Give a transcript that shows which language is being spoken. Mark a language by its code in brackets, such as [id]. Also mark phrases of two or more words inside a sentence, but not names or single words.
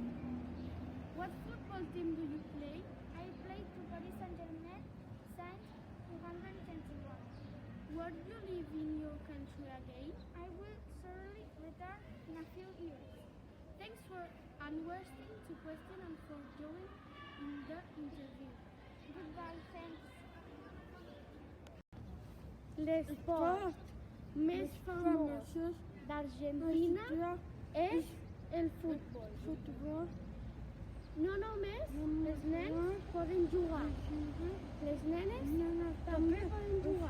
[en] What football team do you play? I play to Paris Saint-Germain since 221. Where do you live in your country again? I will surely return in a few years. Thanks for answering to question and for joining in the interview. Goodbye, thanks. [ca] L'esport més famós d'Argentina és el futbol. No només els nens poden jugar, les nenes també poden jugar.